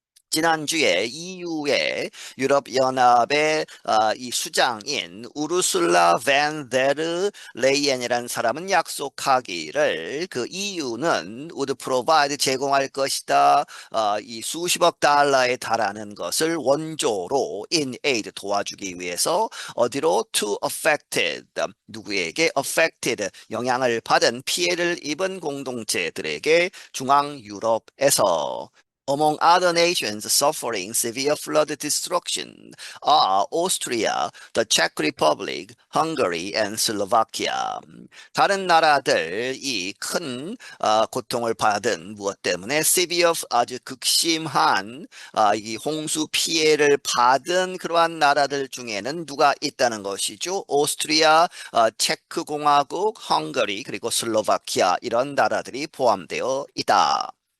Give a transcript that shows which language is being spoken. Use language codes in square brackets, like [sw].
[ko] 지난주에 EU의 유럽연합의 이 수장인 우르술라 반 데르 레이엔이라는 사람은 약속하기를 그 EU는 [en] would provide [ko] 제공할 것이다. 이 수십억 달러에 달하는 것을 원조로 [en] in aid [ko] 도와주기 위해서 어디로 [en] to affected [ko] 누구에게 [en] affected [ko] 영향을 받은 피해를 입은 공동체들에게 중앙 유럽에서 [en] Among other nations suffering severe flood destruction are Austria, the Czech Republic, Hungary, and Slovakia. [ko] 다른 나라들이 큰 고통을 받은 무엇 때문에 severe 아주 극심한 이 홍수 피해를 받은 그러한 나라들 중에는 누가 있다는 것이죠. 오스트리아, 체크 공화국, 헝가리 그리고 슬로바키아 이런 나라들이 포함되어 있다.